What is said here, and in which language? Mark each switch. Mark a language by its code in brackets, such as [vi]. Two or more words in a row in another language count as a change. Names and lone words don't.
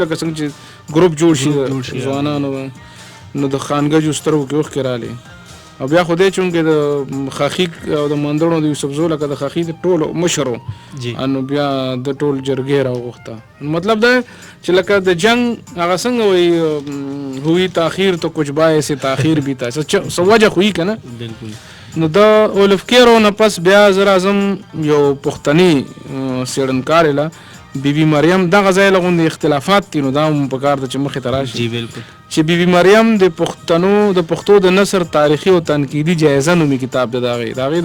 [ps] لکه څنګه چې ګروپ جوړ شي ځوانانو نو د خانګجو سترګو کې اوښکې رالې او بیا خو دی چونکې د خاخي او د مندړو د یوسفزو لکه د خاخي د ټولو مشر و نو بیا د ټول جرګې راوغوښته مطلب دا چې لکه د جنګ هغه څنګه وایي [ur] ہوئی تاخیر تو کچھ باعث تاخیر بھی تھا [ps] څه وجه خو یي که نه نو د اولفکیرو نه پس بیا زه راځم یو پښتني څېړنکار له بیبي مریم دغه ځای له غوندې اختلافات دي نو دا هم پکار ده چې مخې ته راشي چې بیبي مریم د پښتو د نثر تاریخي او تنقیدي جایزه نومي کتاب ده د هغې